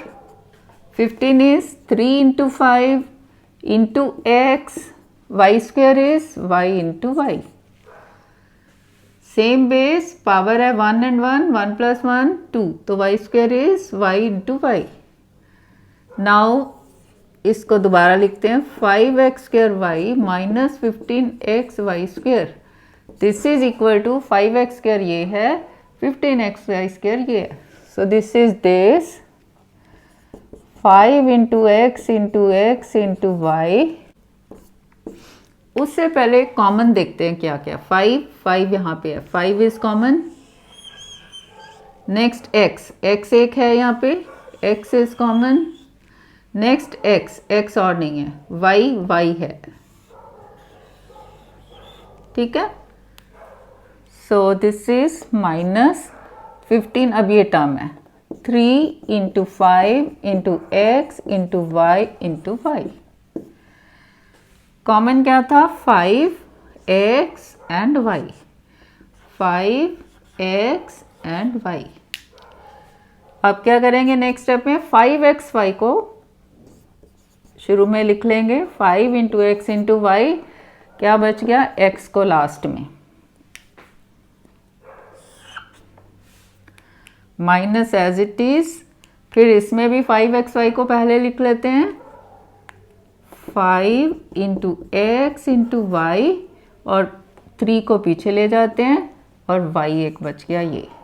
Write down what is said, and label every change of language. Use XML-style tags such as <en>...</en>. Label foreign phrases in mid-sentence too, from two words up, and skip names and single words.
<en>15 is 3 into 5 into x. Y square is y into y. Same base, power है 1 and 1, 1 plus 1, 2. तो y square is y into y. Now</en> <hi>इसको दोबारा लिखते हैं,</hi> <en>5x square y minus 15x y square. This is equal to 5x square</en> <hi>ये है,</hi> <en>15x y square</en> <hi>ये है.</hi> <en>So this is this 5 into x into y.</en> <hi>उससे पहले कॉमन देखते हैं क्या क्या। 5 यहाँ पे है, 5</hi> <en>is common.</en> <hi>नेक्स्ट x एक है यहाँ पे, x</hi> <en>is common.</en> <hi>नेक्स्ट x और नहीं है, y है, ठीक है।</hi> <en>so this is minus 15,</en> <hi>अब ये टर्म है</hi> <en>3 into 5 into x into y into y।</en> <hi>कॉमन क्या था?</hi> <en>5x and y, 5x and y।</en> <hi>अब क्या करेंगे नेक्स्ट स्टेप में? 5xy को शुरू में लिख लेंगे,</hi> <en>5 into x into y,</en> <hi>क्या बच गया? x को लास्ट में,</hi> <en>minus as it is.</en> <hi>फिर इसमें भी 5xy को पहले लिख लेते हैं,</hi> <en>5 into x into y,</en> <hi>और 3 को पीछे ले जाते हैं, और y एक बच गया ये।</hi>